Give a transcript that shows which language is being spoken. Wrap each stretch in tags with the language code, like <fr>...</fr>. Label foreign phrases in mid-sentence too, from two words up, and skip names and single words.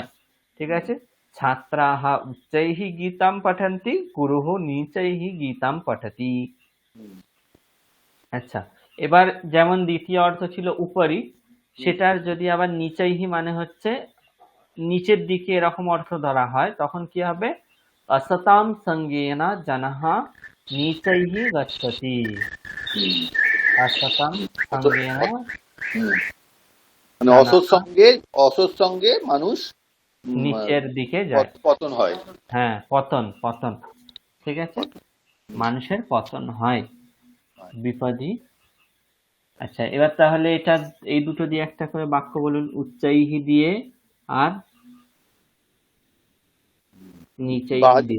<bn>ঠিক আছে,</bn> <sa>ছাত্রাহ উচ্চৈহি গীতাম পঠন্তি গুরুঃ নিচৈহি গীতাম পঠতি।</sa> <bn>আচ্ছা, এবার যেমন দ্বিতীয় অর্থ ছিল উপরি, সেটার যদি আবার নিচৈহি মানে হচ্ছে নিচের দিকে এরকম অর্থ ধরা হয়, তখন কি হবে?</bn> <sa>असतां सङ्गेन जनः नीचैः गच्छति। असतां सङ्गेन</sa> <bn>মানে</bn> <sa>जनः</sa> <bn>অসৎ সঙ্গে মানুষ নিচের দিকে যায়। পতন হয়। হ্যাঁ, পতন পতন। ঠিক আছে, মানুষের পতন হয় বিপদী। আচ্ছা, এবার তাহলে এটা এই দুটো দিয়ে একটা করে বাক্য বলুন, উচ্চৈহি দিয়ে আর নিচৈহি দিয়ে।</bn>